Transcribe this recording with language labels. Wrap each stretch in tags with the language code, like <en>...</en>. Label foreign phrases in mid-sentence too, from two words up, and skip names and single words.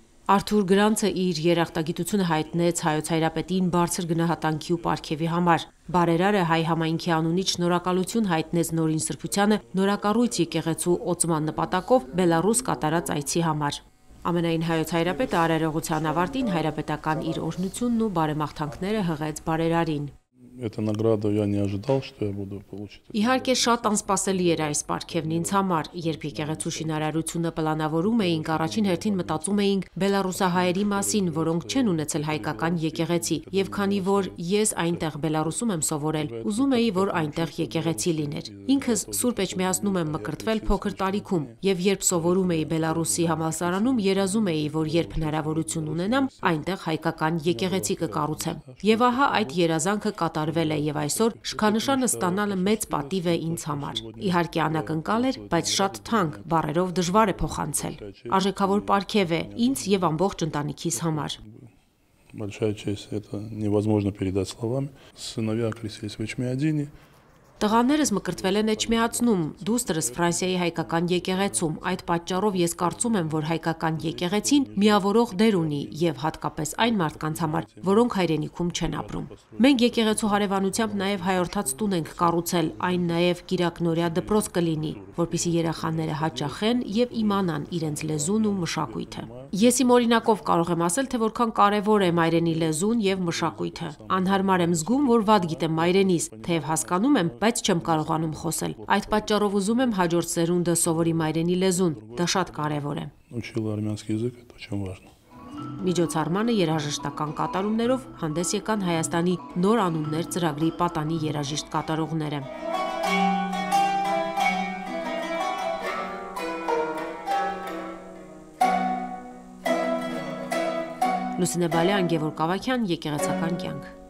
<hy>Արթուր Գրանցը իր երախտագիտությունը հայտնեց Հայոց Հայրապետին բարձր գնահատանքի ու պարգևի համար։ Բարերարը հայ համայնքի անունից շնորհակալություն հայտնեց Նորին Սրբությանը նորակառույց եկեղեցու օծման նպատակով Բելառուս կատարած այցի համար։ Ամենայն Հայոց Հայրապետը արարողության ավարտին հայրապետական իր օրհնությունն ու բարեմաղթանքները հղեց բարերարին։</hy> <ru>Эта награда я не ожидал, что я буду получить.</ru> <hy>Իհարկե շատ անսպասելի էր այս պարգևն ինձ համար, երբ եկեղեցու շինարարությունը պլանավորում էինք, առաջին հերթին մտածում էինք բելառուսահայերի մասին, որոնք չեն ունեցել հայկական եկեղեցի, եւ քանի որ ես այնտեղ Բելառուսում եմ սովորել, ուզում էի, որ այնտեղ եկեղեցի լիներ։ Ինքս Սուրբ Էջմիածնում եմ մկրտվել փոքր տարիքում, եւ երբ սովորում էի Բելառուսի համալսարանում, երազում էի, որ երբ հնարավորություն ունենամ, այնտեղ հայկական եկեղեցի կկառուցեմ։ Եվ ահա այդ երազանքը կատարվել է եւ այսօր շքանշանը ստանալը մեծ պատիվ է ինձ համար։ Իհարկե անակնկալ էր, բայց շատ թանկ, բառերով դժվար է փոխանցել։ Արժեքավոր պարգև է ինձ եւ ամբողջ ընտանիքիս համար։</hy> <ru>Большая честь, это невозможно передать словами. Сыновья крестились в Эчмиадине.</ru> <hy>Տղաներս մկրտվել են Էջմիածնում, դուստրս Ֆրանսիայի հայկական եկեղեցում։ Այդ պատճառով ես կարծում եմ, որ հայկական եկեղեցին միավորող դեր ունի եւ հատկապես այն մարդկանց համար, որոնք հայրենիքում չեն ապրում։ Մենք եկեղեցու հարևանությամբ նաեւ հայորդաց տուն ենք կառուցել, այն նաեւ Կիրակնորիա դպրոց կլինի, որպեսզի երեխաները հաճախեն եւ իմանան իրենց լեզուն ու մշակույթը։ Ես իմ օրինակով կարող եմ ասել, թե որքան կարեւոր է մայրենի լեզուն եւ մշակույթը։ Անհարմար եմ զգում, որ վատ գիտեմ մայրենիս, թեև հասկանում եմ, բայց չեմ կարողանում խոսել։ Այդ պատճառով ուզում եմ հաջորդ սերունդը սովորի մայրենի լեզուն, դա շատ կարևոր է։</hy> <ru>Учила армянский язык, это очень важно.</ru> <hy>Միջոցառմանը երաժշտական կատարումներով հանդես եկան Հայաստանի նոր անուններ ծրագրի պատանի երաժիշտ կատարողները։ Լուսինե Բալյան, Գևորգ Ավագյան, Եկեղեցական կյանք։</hy>